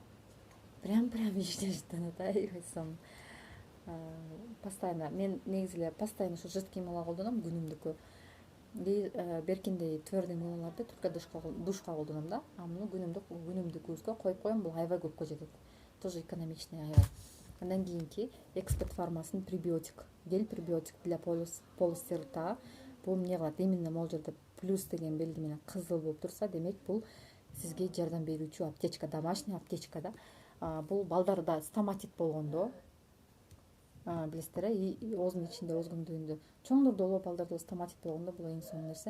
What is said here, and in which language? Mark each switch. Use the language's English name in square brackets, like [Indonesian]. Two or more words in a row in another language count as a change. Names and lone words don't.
[Russian] Прям вишня [Kyrgyz] жыттанат, аябай сонун. Постоянно мен негизи эле постоянно ушу жидкий мыло колдоном күнүмдүккө. Беркиндей твердый мылолорду только душка колдоном да. Муну күнүмдүк көзгө коюп коем, бул аябай көпкө жетет. [Russian] Тоже экономичный аябай. [Kyrgyz] Андан кийинки эксперт фармасынын [Russian] пребиотик, гель пребиотик для полости рта. [Kyrgyz] Бул эмне кылат? Именно могул жерде плюс деген белги менен кызыл болуп турса, демек бул сизге жардам берүүчү аптечка, [Russian] домашний аптечка [Kyrgyz] да. Бул балдарда стоматит болгондо, билесиздер оозунун ичинде ооз көмдөгүндө, чоңдордо болобу, балдарда стоматит болгондо бул эң сонун нерсе.